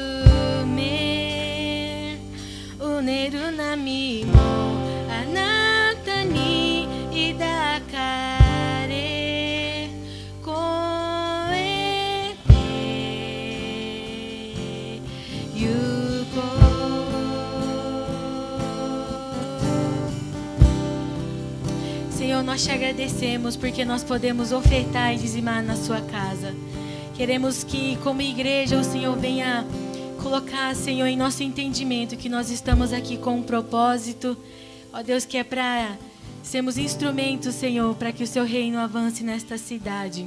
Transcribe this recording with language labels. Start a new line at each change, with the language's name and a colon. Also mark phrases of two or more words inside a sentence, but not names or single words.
Japanese: めうねる波もあなたに抱かれ越えてゆこう。
Portuguese: Senhor, nós te agradecemos porque nós podemos ofertar e dizimar na sua casa. Queremos que, como igreja, o Senhor venha colocar, Senhor, em nosso entendimento que nós estamos aqui com um propósito, ó Deus, que é para sermos instrumentos, Senhor, para que o seu reino avance nesta cidade.